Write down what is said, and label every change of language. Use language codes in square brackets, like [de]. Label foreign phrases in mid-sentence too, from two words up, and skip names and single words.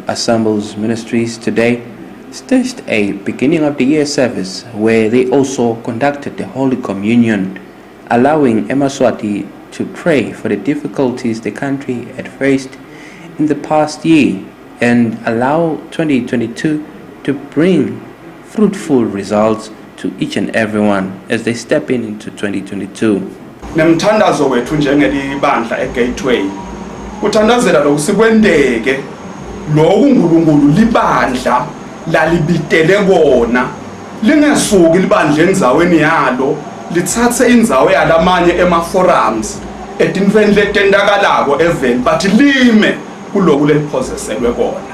[en] Assembles Ministries today staged a beginning of the year service where they also conducted the Holy Communion, allowing Yemaswati to pray for the difficulties the country had faced in the past year and allow 2022 to bring fruitful results to each and everyone as they step into 2022. [ss] Nemthandazo wethu njengelibandla eGateway uthandazela lokusikwendeke lo uNkulunkulu libandla lalibitele bona lingesuki libandla enzaweni yalo lithathe indzawo yalamanye ema forums etintweni letendakalako eveni but lime kuloku leliphoseselwe kona.